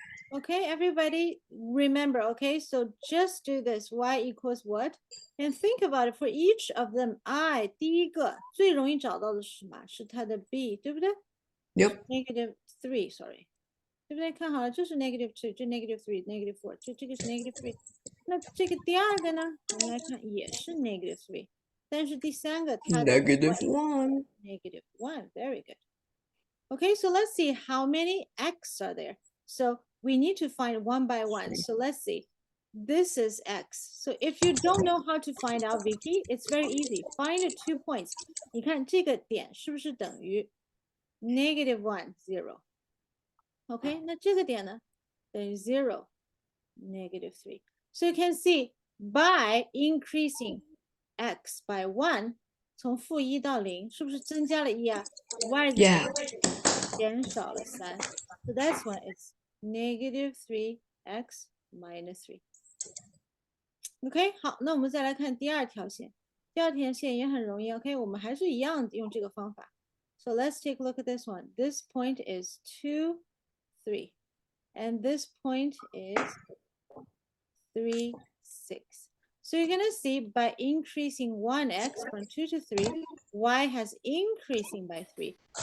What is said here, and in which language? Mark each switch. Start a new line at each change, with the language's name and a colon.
English: Okay, everybody remember, okay? So just do this. Y equals what? And think about it. For each of them, I
Chinese: 第一个最容易找到的是什么？是它的 b， 对不对？
English: Yep. -3, sorry.
Chinese: 对不对？看好了，这是-2，这-3 -4，这个是-3。那这个第二个呢？我们来看，也是-3。但是第三个它的
English: -1. -1. Very good. Okay, so let's see how many x are there. So we need to find one by one. So let's see. This is x. So if you don't know how to find out VP, it's very easy. Find the 2 points.
Chinese: 你看这个点是不是等于-1, 0? Okay, 那这个点呢？等于 0, -3.
English: So you can see by increasing x by 1,
Chinese: 从-1到0，是不是增加了1啊？ y 是
English: Yeah.
Chinese: 减少了3。
English: So that's why it's -3x minus 3.
Chinese: OK, 好，那我们再来看第二条线。第二条线也很容易 ，OK， 我们还是一样用这个方法。
English: So let's take a look at this one. This point is 2, 3. And this point is 3, 6. So you're going to see by increasing 1x from 2 to 3, y has increasing by 3.